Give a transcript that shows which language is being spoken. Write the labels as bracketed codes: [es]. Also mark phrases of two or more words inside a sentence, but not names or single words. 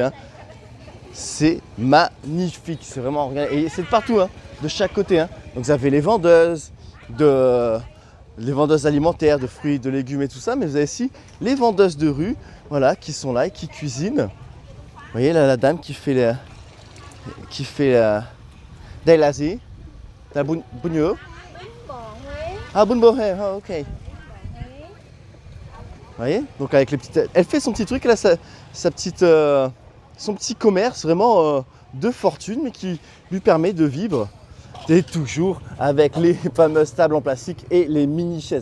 [fr] Hein. C'est magnifique. C'est vraiment... Et c'est de partout, hein, de chaque côté. Hein. Donc vous avez les vendeuses alimentaires, de fruits, de légumes et tout ça, mais vous avez aussi les vendeuses de rue, voilà, qui sont là et qui cuisinent. Vous voyez là, la dame qui fait [vi] Đây là gì? La bún nhớ. Ah, bún bò Huế, [fr] ah, ok. Vous voyez, donc avec les petites, elle fait son petit truc, elle a son petit commerce vraiment de fortune, mais qui lui permet de vivre. Et toujours avec les fameuses tables en plastique et les mini-chaises.